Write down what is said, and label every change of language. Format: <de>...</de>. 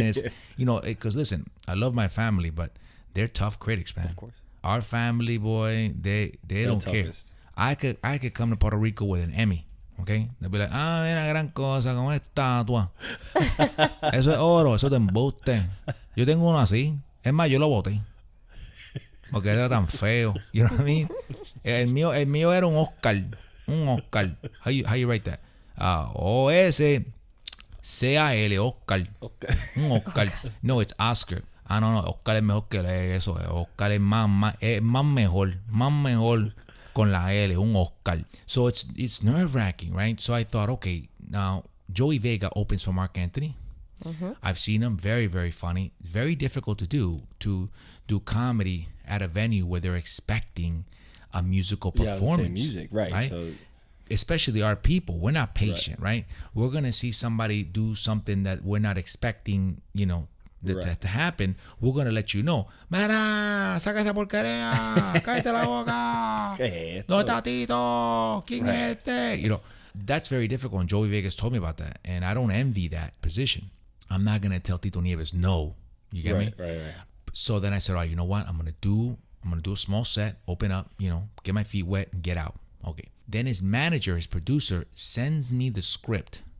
<en>And it's, because listen, I love my family, but they're tough critics, man. Of course. Our family, boy, they don't care. I could come to Puerto Rico with an Emmy. Okay, they'll be like,</en> <es>mira, gran cosa, con una estatua. Eso es oro, eso es de embuste. Yo tengo uno así. Es más, yo lo boté. Porque era tan feo.</es> <en>You know what I mean?</en> <es>El mío era un Oscar. Un Oscar.</es> <en>How you write that? O-S-C-A-L, Oscar.</en> <es>Un Oscar.</es> <en>No, it's Oscar.</en> <es>No, Oscar es mejor que eso. Oscar es más mejor. Más mejor. Con la L, un Oscar.</es> <en>So it's nerve-wracking, right? So I thought, okay, now Joey Vega opens for Mark Anthony. Mm-hmm. I've seen him, very, very funny. Very difficult to do comedy at a venue where they're expecting a musical performance. Music, right? So, especially our people, we're not patient, right? We're gonna see somebody do something that we're not expecting, to happen. We're gonna let you know.</en> <es>Mira, saca esa porquería, cállate la boca. ¿Dónde está Tito? ¿Quién es este?</es> <en>That's very difficult. And Joey Vegas told me about that, and I don't envy that position. I'm not gonna tell Tito Nieves no. You get me? Right. So then I said, all right, you know what? I'm gonna do a small set, open up, get my feet wet and get out. Okay. Then his manager, his producer, sends me the script.</en>